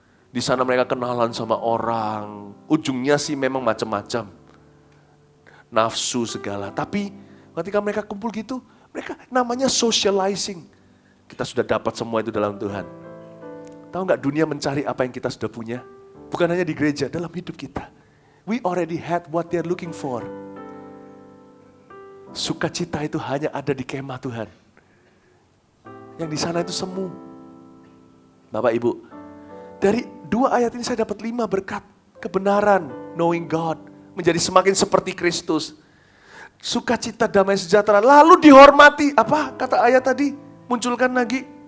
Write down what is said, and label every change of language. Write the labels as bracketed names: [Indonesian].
[Indonesian] Di sana mereka kenalan sama orang. Ujungnya sih memang macam-macam. Nafsu segala. Tapi ketika mereka kumpul gitu, mereka namanya socializing. Kita sudah dapat semua itu dalam Tuhan. Tahu nggak dunia mencari apa yang kita sudah punya? Bukan hanya di gereja, dalam hidup kita. [English] We already had what they're looking for. [Indonesian] Sukacita itu hanya ada di kemah Tuhan. Yang di sana itu semu. Bapak Ibu, dari 2 ayat ini saya dapat 5 berkat. Kebenaran, [English] knowing God. [Indonesian] Menjadi semakin seperti Kristus. Sukacita, damai sejahtera. Lalu dihormati. Apa kata ayat tadi? Munculkan lagi.